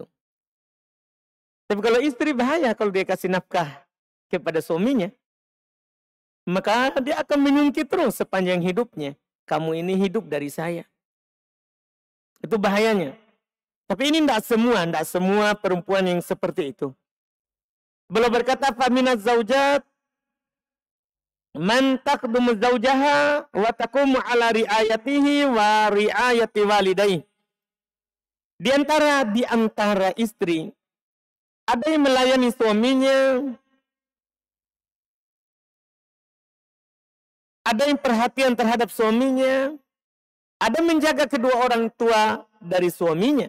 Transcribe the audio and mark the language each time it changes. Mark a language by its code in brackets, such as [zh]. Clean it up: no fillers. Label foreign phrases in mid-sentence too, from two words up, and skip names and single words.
[id] Tapi kalau istri bahaya, kalau dia kasih nafkah kepada suaminya, maka dia akan mengungkit terus sepanjang hidupnya. Kamu ini hidup dari saya. Itu bahayanya. Tapi ini tidak semua perempuan yang seperti itu. Beliau berkata, [ar] فمن الزوجات من تخدم زوجها وتقوم على رعايته ورعاية والديه. [id] Di antara istri, ada yang melayani suaminya, ada yang perhatian terhadap suaminya, ada menjaga kedua orang tua dari suaminya.